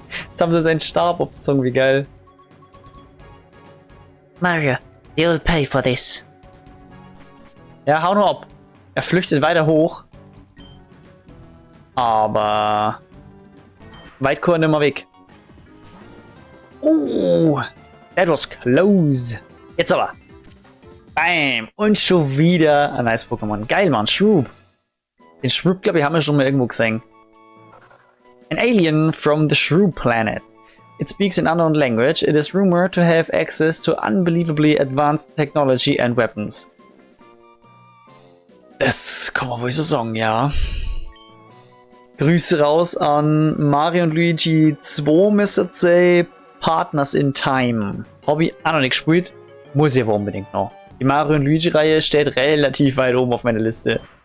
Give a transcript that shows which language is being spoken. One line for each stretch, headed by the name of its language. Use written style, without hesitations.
German: Jetzt haben sie seinen Stab abgezogen, wie geil.
English: Mario, you'll pay for this.
German: Ja, hau nur ab. Er flüchtet weiter hoch. Aber weit kommt er nicht mehr weg.
English: Oh, that was close.
German: Jetzt aber.
English: Bam.
German: Und schon wieder ein nice Pokémon. Geil, Mann. Shroop. Den Shroop, glaube ich, haben wir schon mal irgendwo gesehen.
English: An alien from the Shroop planet. It speaks an unknown language. It is rumored to have access to unbelievably advanced technology and weapons.
German: Das kann man wohl so sagen, ja. Grüße raus an Mario und Luigi 2 müsste say Partners in Time. Hobby auch noch nicht gespielt. Muss ich aber unbedingt noch. Die Mario und Luigi-Reihe steht relativ weit oben auf meiner Liste.